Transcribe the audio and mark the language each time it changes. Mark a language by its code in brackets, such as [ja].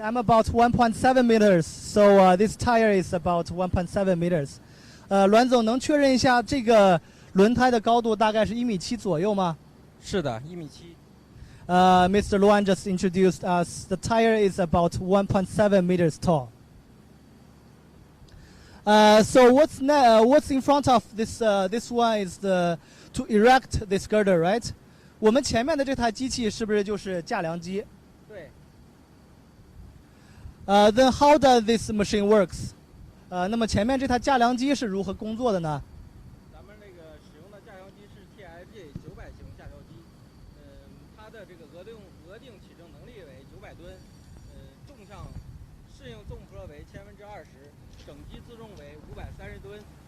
[en] I'm about 1.7 meters, so this tire is about 1.7 meters. [zh] 栾总能确认一下这个轮胎的高度大概是1.7米左右吗？是的，1.7米。 [en] Mr. Luan just introduced us. The tire is about 1.7 meters tall. So what's in front of this one is to erect this girder, right? [zh] 我们前面的这台机器是不是就是架梁机？对。 [en] Then how does this machine works? [zh] 那么前面这台架梁机是如何工作的呢？咱们这个使用的架桥机是 TFJ 900型架桥机，它的这个额定起重能力为900吨，重项适应纵坡为20%，整机自重为530吨。